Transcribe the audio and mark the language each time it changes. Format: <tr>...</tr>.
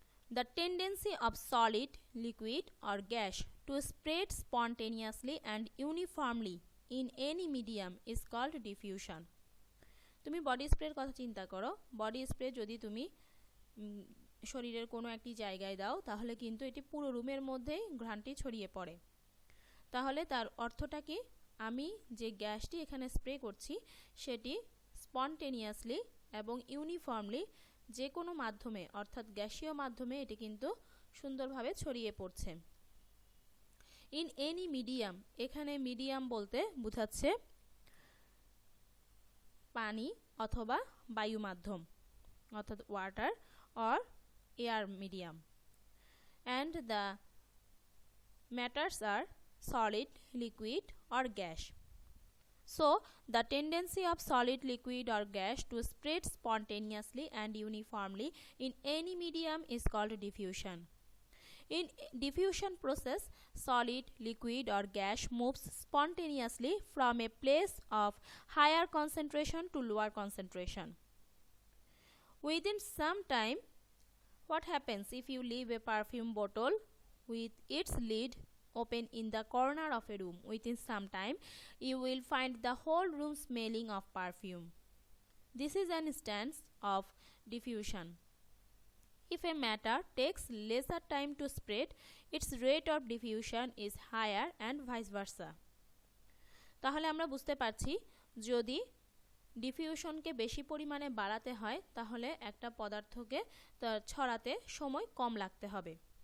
<en>The tendency of solid, liquid or gas to spread spontaneously and uniformly in any medium is called diffusion.</en> <bn>তুমি body স্প্রের কথা চিন্তা করো। Body spray যদি তুমি শরীরের কোনো একটি জায়গায় দাও, তাহলে কিন্তু এটি পুরো রুমের মধ্যেই ঘ্রাণটি ছড়িয়ে পড়ে। তাহলে তার অর্থটা কি? আমি যে গ্যাসটি এখানে স্প্রে করছি সেটি স্পন্টেনিয়াসলি এবং ইউনিফর্মলি যে কোনো মাধ্যমে, অর্থাৎ গ্যাসীয় মাধ্যমে এটি কিন্তু সুন্দরভাবে ছড়িয়ে পড়ছে।</bn> <en>in any medium,</en> <bn>এখানে মিডিয়াম বলতে বোঝাচ্ছে পানি অথবা বায়ু মাধ্যম, অর্থাৎ</bn> <en>Water or air medium. And the matters আর solid, liquid or gas. So, the tendency of solid, liquid or gas to spread spontaneously and uniformly in any medium is called diffusion. In diffusion process, solid, liquid or gas moves spontaneously from a place of higher concentration to lower concentration. Within some time, what happens if you leave a perfume bottle with its lid open in the corner of a room? Within some time, you will find the whole room smelling of perfume. This is an instance of diffusion. If a matter takes lesser time to spread, its rate of diffusion is higher and vice versa.</en> <bn>তাহলে আমরা বুঝতে পারছি, যদি ডিফিউশনকে বেশি পরিমাণে বাড়াতে হয়, তাহলে একটা পদার্থকে ছড়াতে সময় কম লাগতে হবে।</bn>